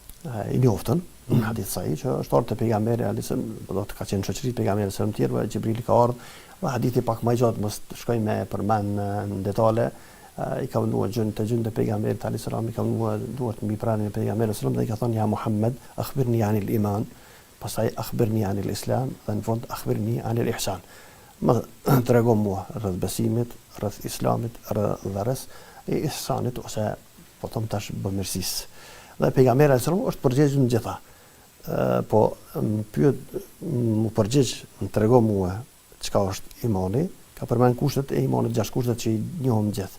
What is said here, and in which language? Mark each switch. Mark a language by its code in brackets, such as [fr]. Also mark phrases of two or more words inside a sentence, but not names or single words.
[sq] I njoftën, hadith sahih që është ardhur te pejgamberi alayhis do të ka qenë shoqëri pejgamberit [ar] صلى الله عليه وسلم, [sq] Xhibrili ka ardhur, dhe hadithi pak më i gjatë mos shkojmë me përmend në detale. I ka vënuar gjën te pejgamberit [ar] عليه السلام, [sq] i ka vënuar duart mbi pranën e pejgamberit [ar] صلى الله عليه وسلم [sq] dhe i ka thënë [ar] يا محمد أخبرني عن الإيمان, [sq] pastaj [ar] أخبرني عن الإسلام [sq] dhe në fund [ar] أخبرني عن الإحسان. [sq] Më tregon mua rreth besimit, rreth islamit, rreth e ihsanit ose po them tash bamirësisë. Dhe pejgamberi [ar] عليه السلام [sq] është përgjegjës në gjitha. Po më përgjigj, më tregon mua çka është imani, ka përmend kushtet e imanit, 6 kushtet që i njohim gjithë.